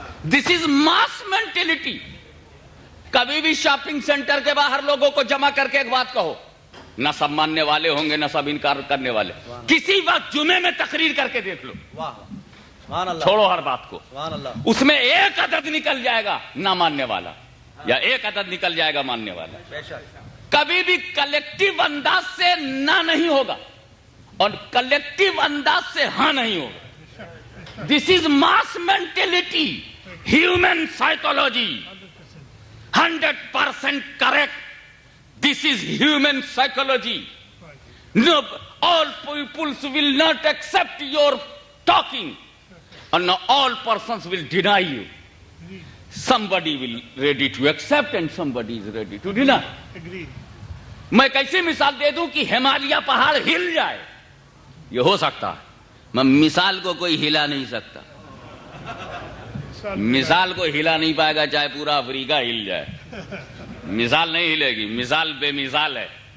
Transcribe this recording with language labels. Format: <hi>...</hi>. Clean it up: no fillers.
<en>This is mass mentality.</en> <hi>कभी भी shopping centre के बाहर लोगों को जमा करके एक बात कहो, न सब मानने वाले होंगे न सब इनकार करने वाले, किसी वक्त जुमे में तकरीर करके देख लो, छोड़ो हर बात को, उसमें एक अदद निकल जाएगा ना मानने वाला, या एक अदद निकल जाएगा मानने वाला। कभी भी कलेक्टिव अंदाज से ना नहीं होगा और कलेक्टिव अंदाज से हाँ नहीं होगा।</hi> <en>This is mass mentality, human psychology, 100% correct. This is human psychology. No, all peoples will not accept your talking, and no, all persons will deny you. Somebody will ready to accept and somebody is ready to deny. Agree.</en> <hi>मैं कैसे मिसाल दे दूं कि हिमालय पहाड़ हिल जाए, ये हो सकता है, मैं मिसाल को कोई हिला नहीं सकता, मिसाल को हिला नहीं पाएगा चाहे पूरा अफ्रीका हिल जाए, मिसाल नहीं हिलेगी, मिसाल बेमिसाल है।</hi>